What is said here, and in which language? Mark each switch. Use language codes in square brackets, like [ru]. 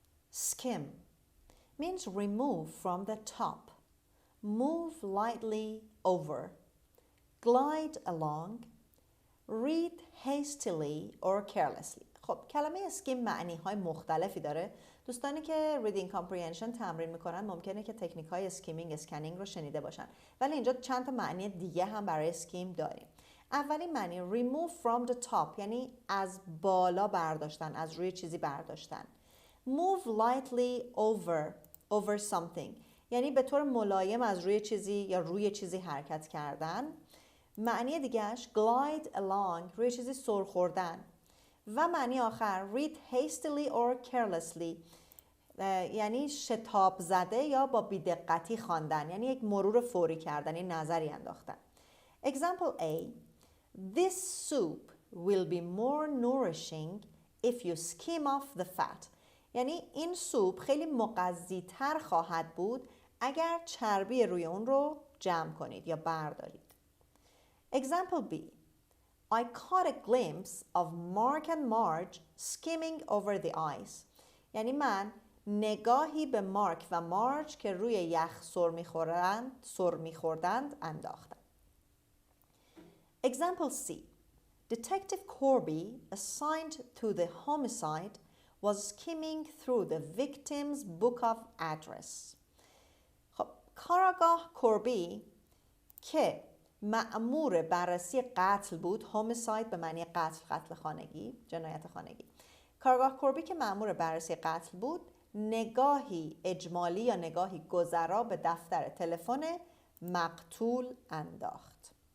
[en] Skim means remove from the top. Move lightly over. Glide along. Read hastily or carelessly. [fa] خب کلمه اسکیم معنی های مختلفی داره. دوستانی که reading comprehension تمرین میکنن ممکنه که تکنیک های اسکیمینگ، اسکنینگ رو شنیده باشن، ولی اینجا چند تا معنی دیگه هم برای اسکیم داریم. اولین معنی [en] remove from the top [fa] یعنی از بالا برداشتن، از روی چیزی برداشتن. [en] Move lightly over something [fa] یعنی به طور ملایم از روی چیزی یا روی چیزی حرکت کردن. معنی دیگهش [en] glide along [fa] روی چیزی سر خوردن. و معنی آخر [en] read hastily or carelessly [fa] یعنی شتاب زده یا با بی‌دقتی خواندن، یعنی یک مرور فوری کردن، یعنی نظری انداختن. [en] Example A. This soup will be more nourishing if you skim off the fat. [fa] یعنی این سوپ خیلی مغذی‌تر خواهد بود اگر چربی روی اون رو جمع کنید یا بردارید. [en] Example B. I caught a glimpse of Mark and Marge skimming over the ice. [fa] یعنی من نگاهی به مارک و مارج که روی یخ سر می‌خوردند انداختم. [en] Example C. Detective Corby, assigned to the homicide, was skimming through the victim's book of address. [fa] خب کاراگاه کوربی که مأمور بررسی قتل بود، homicide به معنی قتل خانگی، جنایت خانگی. کارگاه کوربی که مأمور بررسی قتل بود، نگاهی اجمالی یا نگاهی گذرا به دفتر تلفن مقتول انداخت.